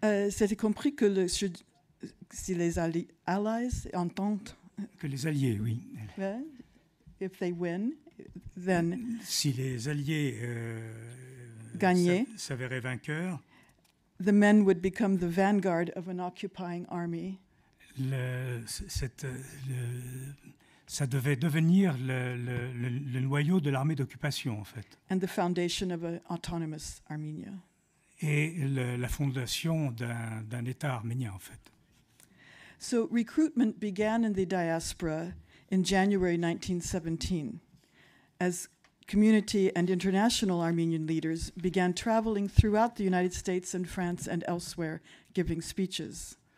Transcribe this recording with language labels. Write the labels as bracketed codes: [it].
[fr] C'était compris que si les Allies entendent... Que les Alliés, oui. [en] If they win, then... [fr] Si les Alliés gagnaient, s'avéraient vainqueurs, [en] the men would become the vanguard of an occupying army. [fr] Ça devait devenir le noyau de l'armée d'occupation, en fait. [en] And the foundation of an autonomous Armenia. [fr] Et la fondation d'un État arménien, en fait. [en] So recruitment began in the diaspora in January 1917, as community and international Armenian leaders began traveling throughout the United States and France and elsewhere, giving speeches.